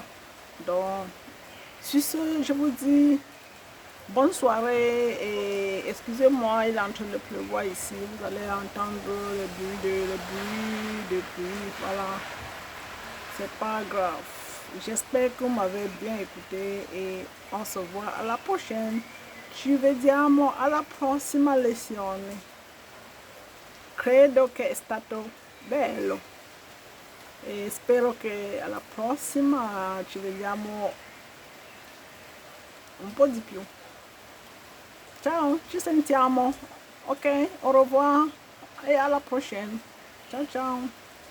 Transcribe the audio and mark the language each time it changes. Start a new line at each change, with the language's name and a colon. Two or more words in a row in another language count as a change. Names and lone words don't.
French: Donc, sur ce, je vous dis bonne soirée et excusez-moi, il est en train de pleuvoir ici. Vous allez entendre le bruit de pluie. Voilà. C'est pas grave. J'espère que vous m'avez bien écouté et on se voit à la prochaine.
Italian: Ci vediamo alla prossima lezione. Credo che è stato bello e spero che alla prossima ci vediamo un po' di più. Ciao, ci sentiamo.
French: Ok, au revoir
Italian: e alla
French: prochaine.
Italian: Ciao ciao.